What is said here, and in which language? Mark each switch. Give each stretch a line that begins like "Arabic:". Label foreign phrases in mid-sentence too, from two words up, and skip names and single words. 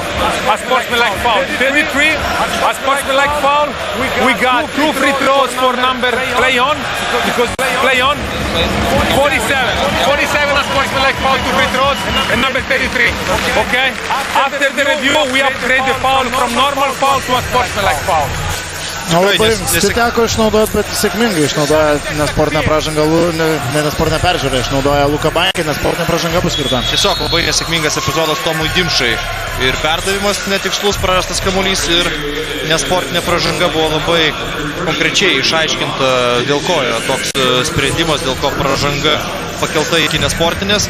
English: A sportsmanlike foul. 33, a sportsmanlike foul. We got 2 free throws for number play on, because play on. 47 a sportsmanlike foul, 2 free throws, and number 33. Okay? After the review, we upgrade the foul from normal foul to a sportsmanlike foul.
Lithuanian: Labai teko išnaudoti, bet sėkmingai išnaudoja nesportinę pražangą, nesportinę peržiūrą išnaudoja Luka Bankį, nesportinė pražanga bus skirta. Tiesiog labai nesėkmingas epizodas Tomui Dimšai. Ir perdavimas netikslus, prarastas kamuolys ir nesportinė pražanga buvo labai konkrečiai išaiškinta, dėl ko yra toks sprendimas, dėl ko pražanga pakelta iki nesportinės.